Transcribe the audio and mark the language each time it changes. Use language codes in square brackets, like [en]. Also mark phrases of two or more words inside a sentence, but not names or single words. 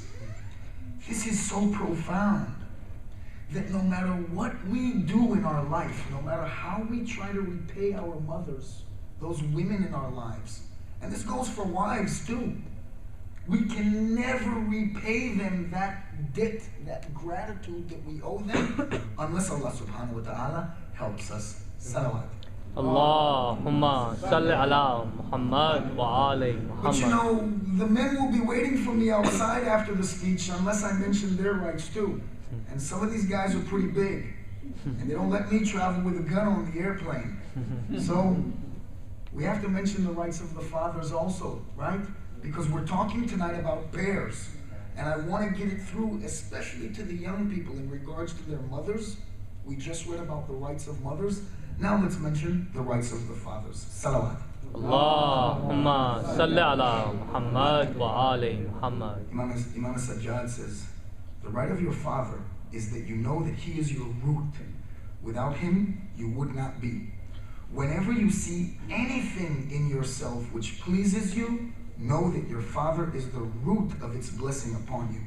[en] This is so profound that no matter what we do in our life, no matter how we try to repay our mothers, those women in our lives, and this goes for wives too, we can never repay them that debt, that gratitude that we owe them, unless Allah [ar] سبحانه وتعالى [en] helps us. Salawat. [ar] اللهم صل على محمد وآل [en] But you Muhammad. know, the men will be waiting for me outside after the speech unless I mention their rights too. And some of these guys are pretty big. And they don't let me travel with a gun on the airplane. So we have to mention the rights of the fathers also, right? Because we're talking tonight about pairs. And I want to get it through, especially to the young people in regards to their mothers. We just read about the rights of mothers. Now let's mention the rights of the fathers. Salawat. [ar] اللهم صل على محمد وآل محمد. [en] Imam Sajjad says, the right of your father is that you know that he is your root. Without him, you would not be. Whenever you see anything in yourself which pleases you, know that your father is the root of its blessing upon you.